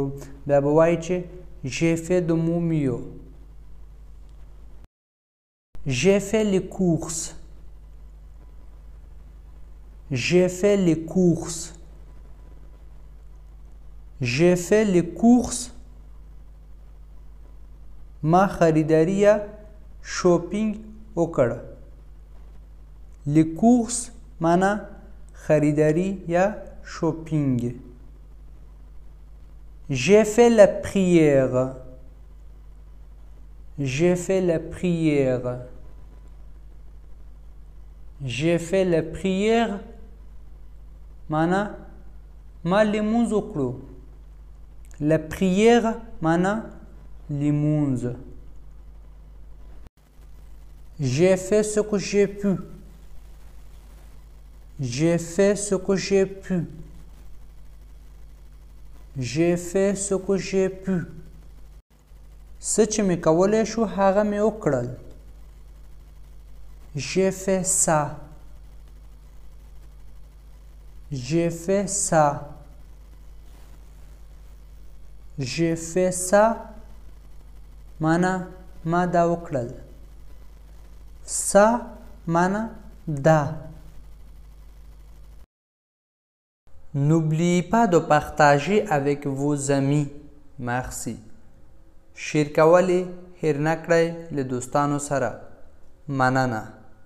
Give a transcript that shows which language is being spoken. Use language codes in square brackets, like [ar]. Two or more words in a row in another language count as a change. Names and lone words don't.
[ps] بیا به وایي چې [fr] j'ai fait de mon mieux. j'ai fait les courses. j'ai fait les courses. j'ai fait les courses [ps] ما خریداري یا شوپینګ وکړ. [fr] les courses [ps] معنا خریداري یا شوپینګ. [fr] j'ai fait la prière. j'ai fait la prière. j'ai fait la prière [ps] معنا ما لمونځ وکړو. [fr] la prière [ps] معنا لمونځ. [fr] j'ai fait ce que j'ai pu. j'ai fait ce que j'ai pu. j'ai fait ce que j'ai pu. [ps] څه چې مې کولی شو هغه مې وکړل. [fr] j'ai fait ça. j'ai fait ça. j'ai fait ça [ps] معنا ما دا وکړل. ça معنا دا. [fr] N'oubliez pas de partager avec vos amis. Merci. [ps] شیر کول یې هیر نه کړئ له دوستانو سره. مننه.